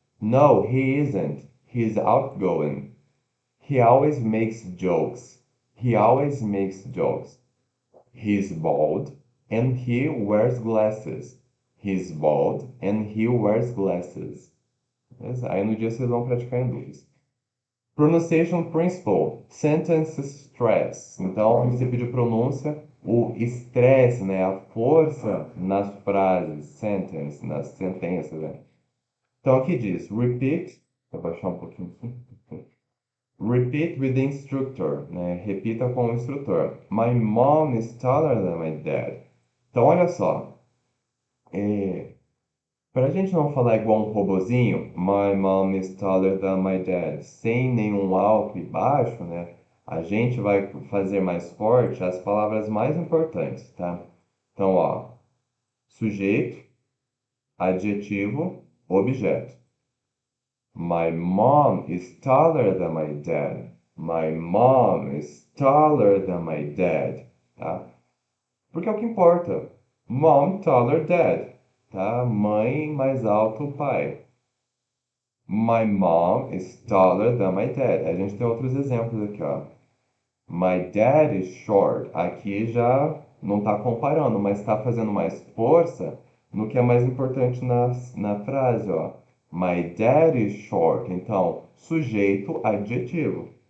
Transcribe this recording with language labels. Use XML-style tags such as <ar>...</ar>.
<en>No, he isn't. He's outgoing. He always makes jokes. He always makes jokes. He's bald and he wears glasses. He's bald and he wears glasses.</en> <pt>Beleza? Aí no dia vocês vão praticar em duplas. Pronunciation Principle, Sentence Stress. Então, você pediu pronúncia, o estresse, né, a força nas frases, sentence, nas sentenças, né? Então, aqui diz,</pt> <en>repeat,</en> <pt>vou baixar um pouquinho aqui.</pt> <en>Repeat with the instructor, né?</en> <pt>Repita com o instrutor.</pt> <en>My mom is taller than my dad.</en> <pt>Então, olha só, para a gente não falar igual um robozinho,</pt> <en>my mom is taller than my dad,</en> <pt>sem nenhum alto e baixo, né? A gente vai fazer mais forte as palavras mais importantes, tá? Então, ó, sujeito, adjetivo, objeto.</pt> <en>My mom is taller than my dad. My mom is taller than my dad, tá?</en> <pt>Porque é o que importa.</pt> <en>Mom taller dad,</en> <pt>tá? Mãe mais alto pai.</pt> <en>My mom is taller than my dad.</en> <pt>A gente tem outros exemplos aqui, ó.</pt> <en>My dad is short.</en> <pt>Aqui já não está comparando, mas está fazendo mais força no que é mais importante na frase, ó.</pt> <en>My dad is short.</en> <pt>Então, sujeito, adjetivo.</pt>